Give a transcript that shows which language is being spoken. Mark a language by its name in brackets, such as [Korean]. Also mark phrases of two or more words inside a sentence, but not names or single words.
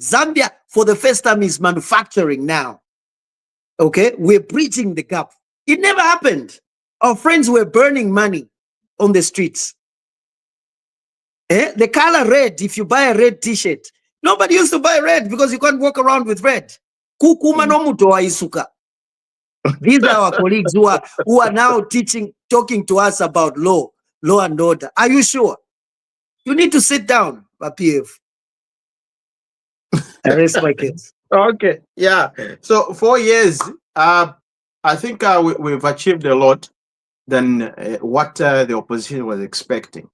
[English] Zambia, for the first time, is manufacturing now. Okay, we're bridging the gap. It never happened. Our friends were burning money on the streets. The color red, if you buy a red t-shirt, nobody used to buy red because you can't walk around with red. [Bemba] Kukuma no muto wa isuka. [English] These are our colleagues who are now talking to us about law and order. Are you sure? You need to sit down, PF. I rest my case. Okay, yeah. So 4 years, I think we've achieved a lot than what the opposition was expecting.